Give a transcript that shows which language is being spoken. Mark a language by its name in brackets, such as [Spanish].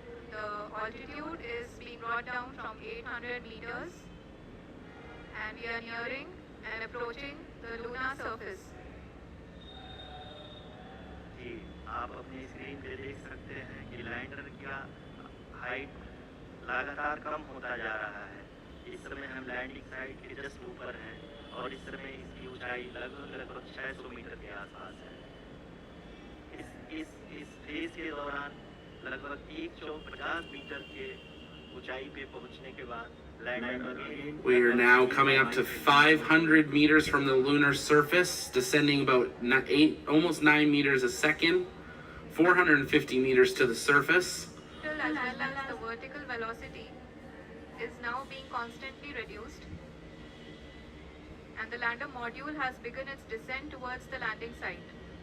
[English] The altitude is being brought down from 800 meters and we are nearing and approaching the lunar surface. [Hindi] जी आप अपनी screen पे देख सकते हैं कि लैंडर का हाइट लगातार कम होता जा रहा है। इस समय हम लैंडिंग साइट के जस्ट ऊपर हैं और इस समय इसकी ऊंचाई लगभग 600 मीटर के आसपास है। इस फेज के दौरान लगभग 150 मीटर के ऊंचाई पे पहुंचने के बाद [English] We are now coming up to 500 meters from the lunar surface, descending about almost 9 meters a second, 450 meters to the surface. As well as the vertical velocity is now being constantly reduced and the lander module has begun its descent towards the landing site.